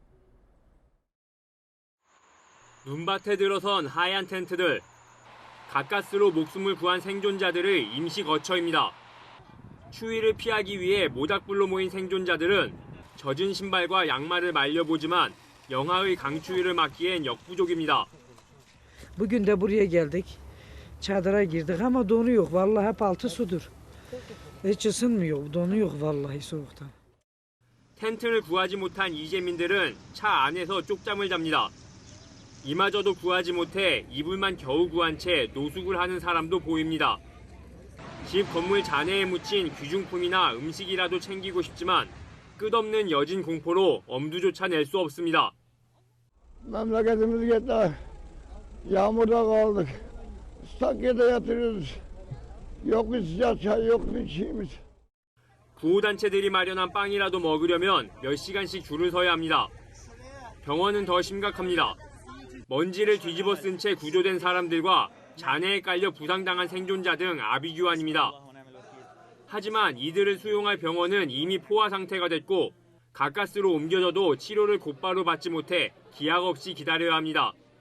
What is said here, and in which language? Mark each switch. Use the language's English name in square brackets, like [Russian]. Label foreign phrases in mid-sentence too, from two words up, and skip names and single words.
[Korean] 눈밭에 들어선 하얀 텐트들. 가까스로 목숨을 구한 생존자들의 임시 거처입니다. 추위를 피하기 위해 모닥불로 모인 생존자들은 젖은 신발과 양말을 말려보지만 영하의 강추위를 막기엔 역부족입니다. [Turkish] Bugün de buraya geldik. Çadıra girdik ama donu yok. Vallahi hep altı sudur. Hiç ısınmıyor. Donu yok vallahi soğuktan. [Korean] 텐트를 구하지 못한 이재민들은 차 안에서 쪽잠을 잡니다. 이마저도 구하지 못해 이불만 겨우 구한 채 노숙을 하는 사람도 보입니다. 집 건물 잔해에 묻힌 귀중품이나 음식이라도 챙기고 싶지만 끝없는 여진 공포로 엄두조차 낼 수 없습니다. [Turkish] Memleketimiz yağmurda kaldık. Sakya'da yatırıyoruz. Yok bir sıcak çay, yok bir şeyimiz. [Korean] 구호단체들이 마련한 빵이라도 먹으려면 몇 시간씩 줄을 서야 합니다. 병원은 더 심각합니다. 먼지를 뒤집어 쓴 채 구조된 사람들과 잔해에 깔려 부상당한 생존자 등 아비규환입니다. 하지만 이들을 수용할 병원은 이미 포화 상태가 됐고 가까스로 옮겨져도 치료를 곧바로 받지 못해 기약 없이 기다려야 합니다.